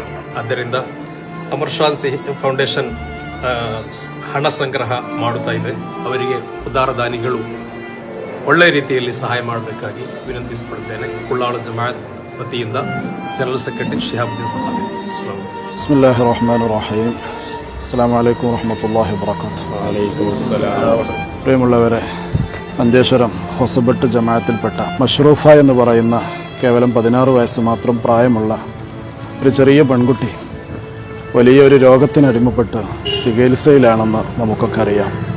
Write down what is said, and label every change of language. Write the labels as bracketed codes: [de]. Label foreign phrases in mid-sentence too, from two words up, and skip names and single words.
[kn] ಆದ್ದರಿಂದ ಅಮರ್ಶಾನ್ ಫೌಂಡೇಶನ್ ಹಣ ಸಂಗ್ರಹ ಮಾಡುತ್ತಾ ಇದೆ. ಅವರಿಗೆ ಉದಾರ ದಾನಿಗಳು ಒಳ್ಳೆಯ ರೀತಿಯಲ್ಲಿ ಸಹಾಯ ಮಾಡಬೇಕಾಗಿ ವಿನಂತಿಸಿಕೊಳ್ತೇನೆ. ಕುಳ್ಳಾಳ ಜಮಾಅತ್ ವತಿಯಿಂದ [en] General Secretary [kn] ಶಿಹಾಬುದ್ದೀನ್ ಸಖಾಫಿ. [ar] بسم الله الرحمن الرحيم. السلام عليكم ورحمة الله وبركاته. [ml] പ്രിയമുള്ളവരെ, മഞ്ചേശ്വരം ഹൊസബട്ട് ജമാഅത്തിൽപ്പെട്ട മഷ്റൂഫ എന്ന് പറയുന്ന കേവലം 16 വയസ്സ് മാത്രം പ്രായമുള്ള ഒരു ചെറിയ പെൺകുട്ടി വലിയൊരു രോഗത്തിനടിമപ്പെട്ട് ചികിത്സയിലാണെന്ന് നമുക്കൊക്കെ അറിയാം.